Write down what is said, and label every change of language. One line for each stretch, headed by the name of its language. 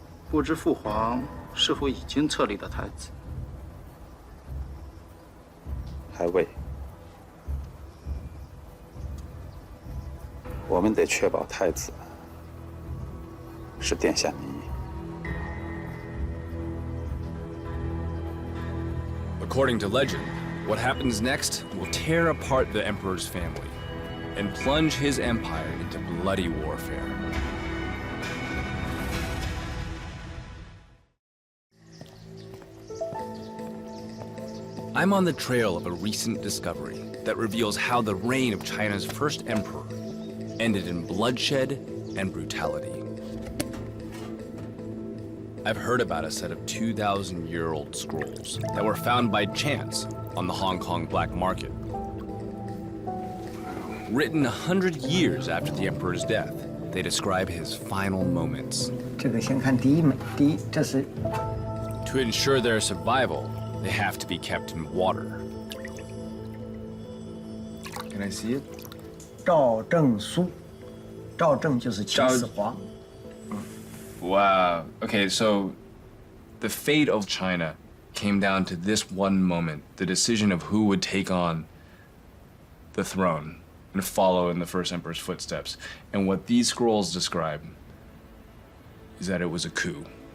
Chinese: 不知父皇是否已经册立了太子？还未。我们得确保太子是殿下民意。
English: According to legend, what happens next will tear apart the emperor's family and plunge his empire into bloody warfare. I'm on the trail of a recent discovery that reveals how the reign of China's first emperor ended in bloodshed and brutality. I've heard about a set of 2,000-year-old scrolls that were found by chance on the Hong Kong black market. Written 100 years after the emperor's death, they describe his final moments. To ensure their survival, they have to be kept in water. Can I see it?
Chinese: 赵正书，赵正就是秦始皇。
English: Wow. Okay, so the fate of China came down to this one moment, the decision of who would take on the throne and follow in the first emperor's footsteps. And what these scrolls describe is that it was a coup.